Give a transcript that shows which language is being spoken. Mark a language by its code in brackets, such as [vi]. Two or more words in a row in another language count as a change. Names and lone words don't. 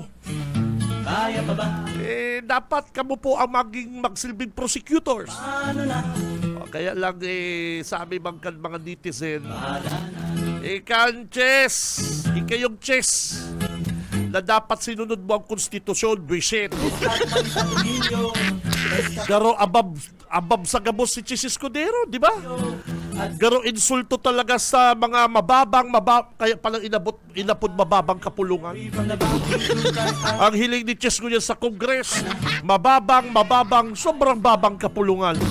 [tl] kaya pa ba? Dapat kamo po ang magsilbing prosecutors. Ano na? Kaya lang sabi mga netizen, Bahala na. Chess, ikayong Chess. na dapat sinunod mo ang konstitusyon, buwisit. [bik] Garo abab sa gabos si Chis Escudero, di ba? Garo insulto talaga sa mga kaya palang inapod mababang kapulungan. Ang hiling ni Chis Escudero sa Kongres, mababang, sobrang babang kapulungan.